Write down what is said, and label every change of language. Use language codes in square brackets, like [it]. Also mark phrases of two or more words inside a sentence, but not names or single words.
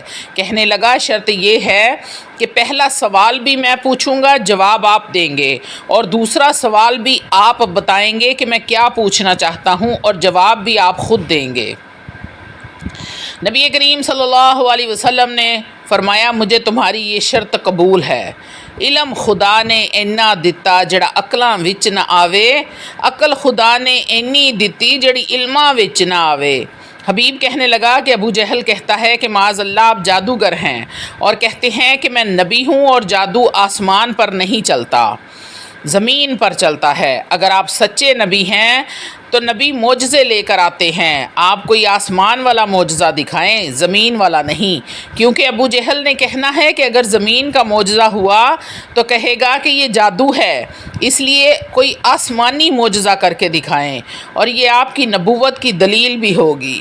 [ur] کہنے لگا شرط یہ ہے کہ پہلا سوال بھی میں پوچھوں گا، جواب آپ دیں گے، اور دوسرا سوال بھی آپ بتائیں گے کہ میں کیا پوچھنا چاہتا ہوں اور جواب بھی آپ خود دیں گے۔ نبی کریم صلی اللہ علیہ وسلم نے فرمایا مجھے تمہاری یہ شرط قبول ہے۔ [pa] علم خدا نے اینا دتا جڑا عقلاں وچ نہ آوے، عقل خدا نے اینی دتی جڑی علماں وچ نہ آوے۔ [ur] حبیب کہنے لگا کہ ابو جہل کہتا ہے کہ معاذ اللہ آپ جادوگر ہیں اور کہتے ہیں کہ میں نبی ہوں اور جادو آسمان پر نہیں چلتا، زمین پر چلتا ہے۔ اگر آپ سچے نبی ہیں تو نبی معجزے لے کر آتے ہیں، آپ کوئی آسمان والا معجزہ دکھائیں، زمین والا نہیں، کیونکہ ابو جہل نے کہنا ہے کہ اگر زمین کا معجزہ ہوا تو کہے گا کہ یہ جادو ہے، اس لیے کوئی آسمانی معجزہ کر کے دکھائیں، اور یہ آپ کی نبوت کی دلیل بھی ہوگی۔